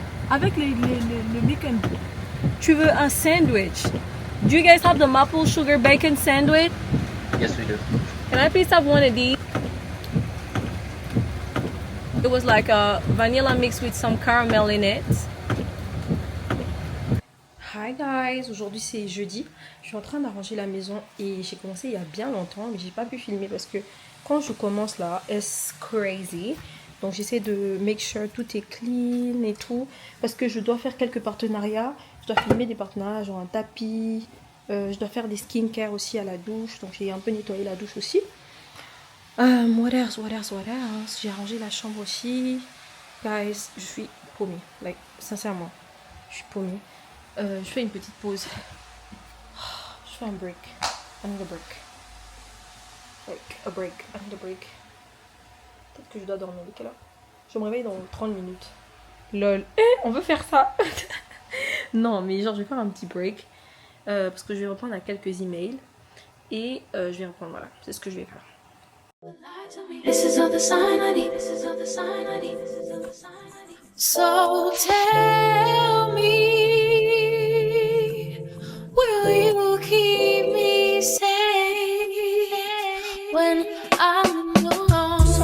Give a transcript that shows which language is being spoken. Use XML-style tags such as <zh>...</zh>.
<fr>Avec le bacon. Tu veux un sandwich?</fr> <en>Do you guys have the maple sugar bacon sandwich? Yes, we do. Can I please have one of these? It was like a vanilla mixed with some caramel in it.</en> <fr>Hi guys, aujourd'hui c'est jeudi. Je suis en train d'arranger la maison et j'ai commencé il y a bien longtemps, mais j'ai pas pu filmer parce que quand je commence là,</fr> <en>it's crazy.</en> <fr>Donc j'essaie de</fr> <en>make sure</en> <fr>tout est clean et tout. Parce que je dois faire quelques partenariats. Je dois filmer des partenariats, genre un tapis. Je dois faire des skincare aussi à la douche. Donc j'ai un peu nettoyé la douche aussi.</fr> <en>What else?</en> <fr>J'ai arrangé la chambre aussi. Guys, je suis paumée. Like, sincèrement, je suis paumée. Je fais une petite pause. Je fais un break.</fr> <en>I need a break. Like, a break. I need a break.</en> <fr>Peut-être que je dois dormir. Quelle heure? Je me réveille dans 30 minutes. Lol. On veut faire ça. Non, mais genre, je vais faire un petit break. Parce que je vais reprendre à quelques emails. Et je vais reprendre, voilà. C'est ce que je vais faire.</fr> <en>This is all the sign I need. This is all the sign I need. This is all the sign I need. So tell me, will you keep me safe when I'm alone?</en>